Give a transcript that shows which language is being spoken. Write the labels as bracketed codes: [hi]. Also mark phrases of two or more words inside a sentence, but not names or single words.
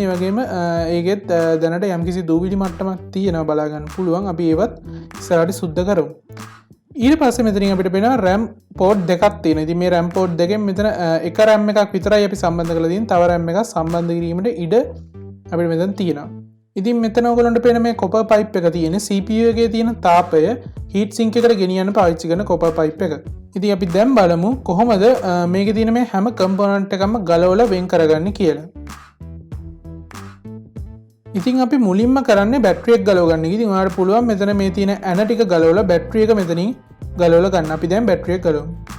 [si] ඒ වගේම ඒකෙත් දැනට යම්කිසි දූවිලි මට්ටමක් තියෙනවා බලා ගන්න පුළුවන්. අපි ඒවත් ඉස්සරහට සුද්ධ කරමු. ඊට පස්සේ මෙතනින් අපිට පේනවා [en] RAM port [si] දෙකක් තියෙනවා. ඉතින් මේ [en] RAM port [si] දෙකෙන් මෙතන එක RAM එකක් විතරයි අපි සම්බන්ධ කරලා තියෙන්නේ. තව RAM එකක් සම්බන්ධ කිරීමට ඉඩ අපිට මෙතන තියෙනවා. ඉතින් මෙතන ඔයගොල්ලන්ට පේන මේ [en] copper pipe [si] එක තියෙන්නේ CPU එකේ තියෙන තාපය [en] heat sink [si] එකට ගෙනියන්න පාවිච්චි කරන [en] copper pipe [si] එක. ඉතින් අපි දැන් බලමු කොහොමද මේකේ තියෙන මේ හැම component එකක්ම ගලවලා වෙන් කරගන්නේ කියලා. ඉතින් අපි මුලින්ම කරන්නේ බැටරි එක ගලව ගන්න. ඉතින් ඔයාලට පුළුවන් මෙතන මේ තියෙන ඇන ටික ගලවලා බැටරි එක මෙතනින් ගලවලා ගන්න. අපි දැන් බැටරි එක ගලවමු.